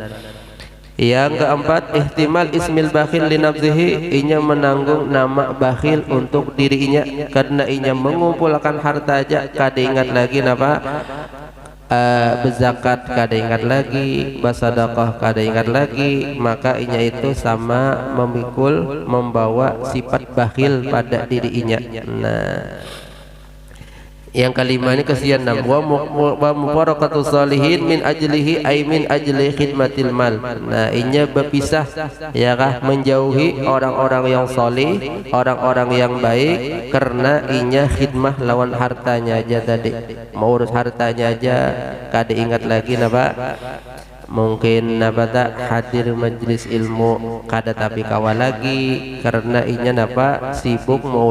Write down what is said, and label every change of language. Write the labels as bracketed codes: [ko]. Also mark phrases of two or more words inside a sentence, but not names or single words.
[bjn] Yang keempat, [ar] احتمال اسم البخيل لنفسه, [bjn] inya menanggung nama bakhil untuk dirinya, karena inya mengumpulkan harta aja kada ingat lagi napa? Berzakat kada ingat lagi, bersedekah kada ingat lagi, maka inya itu sama memikul, membawa sifat bakhil pada dirinya. Nah, yang kelima ini kesian nam, [ar] ومفارقة الصالحين من أجله أي من أجل خدمة المال. [bjn] Nah, inya berpisah ya kah? Menjauhi orang-orang yang solih, orang-orang yang baik, karena inya khidmah lawan hartanya aja tadi, mau urus hartanya aja kada ingat lagi napa? Mungkin napa tak hadir majlis ilmu kada tapi kawal lagi, karena inya napa?